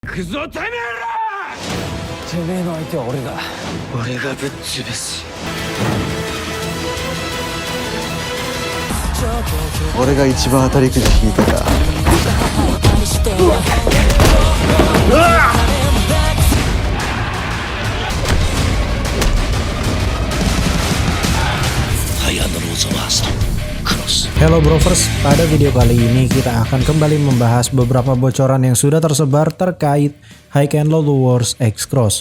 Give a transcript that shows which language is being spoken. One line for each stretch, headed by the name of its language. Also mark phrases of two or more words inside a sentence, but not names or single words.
Japanese: くぞてめえら。てめえの相手は俺がぶっ潰す。俺が一番当たりくじ引いたか。
Indonesian: Hello Brovers, pada video kali ini kita akan kembali membahas beberapa bocoran yang sudah tersebar terkait High and Low Wars X Cross.